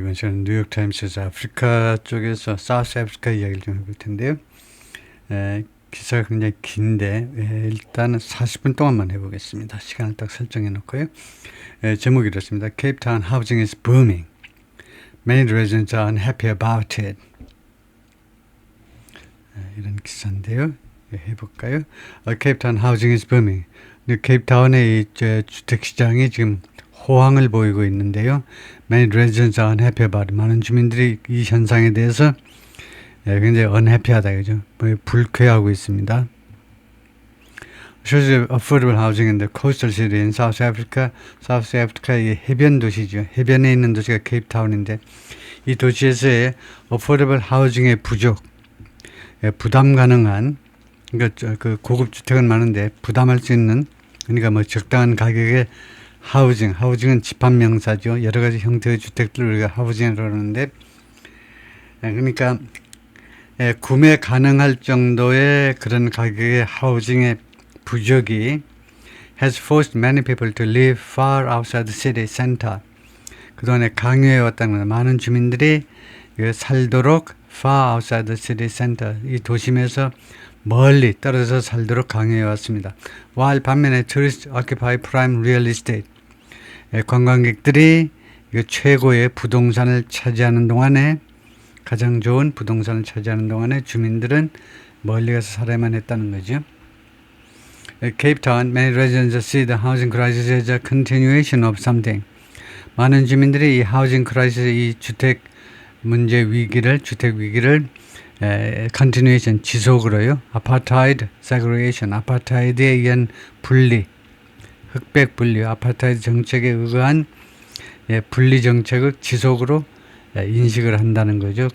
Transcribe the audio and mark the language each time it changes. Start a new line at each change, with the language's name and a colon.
Korean: 이번 시간은 뉴욕타임스에서 아프리카 쪽에서 사우스 아프리카 이야기를 좀 해볼 텐데요. 기사가 굉장히 긴데 일단은 40분 동안만 해보겠습니다. 시간을 딱 설정해 놓고요. 제목이 이렇습니다.
English: Cape Town housing is booming. Many residents are unhappy about it.
Korean: 이런 기사인데요. 해볼까요?
English: Cape Town housing is booming.
Korean: 케이프타운의 주택시장이 지금 호황을 보이고 있는데요.
English: Many residents are unhappy about it.
Korean: 많은 주민들이 이 현상에 대해서 굉장히 unhappy하다, 그죠? 불쾌하고 있습니다.
English: Shows affordable housing in the coastal city in South Africa.
Korean: South Africa의 해변 도시죠. 해변에 있는 도시가 케이프타운인데 이 도시에서의 affordable housing의 부족, 부담 가능한, 그러니까 그 고급 주택은 많은데 부담할 수 있는, 그러니까 뭐 적당한 가격의 하우징은 집합명사죠. 여러 가지 형태의 주택들을 우리가 하우징이라고 그러는데, 그러니까 구매 가능할 정도의 그런 가격의 하우징의 부족이
English: has forced many people to live far outside the city center.
Korean: 그동안에 강요해 왔다는 거예요. 많은 주민들이 살도록
English: far outside the city center,
Korean: 이 도심에서 멀리 떨어져서 살도록 강요해 왔습니다.
English: while
Korean: 반면에
English: tourists occupy prime real estate,
Korean: 관광객들이 최고의 부동산을 차지하는 동안에, 가장 좋은 부동산을 차지하는 동안에 주민들은 멀리 가서 살아야만 했다는 거죠.
English: Cape Town, many residents see the housing crisis as a continuation of something.
Korean: 많은 주민들이 이 housing crisis, 이 주택 문제 위기를, 주택 위기를 continuation, 지속으로요. apartheid, segregation, 아파타이드에 의한 분리, 흑백 분리, 아파타이드 정책에 의한 분리 정책을 지속으로 인식을 한다는 거죠.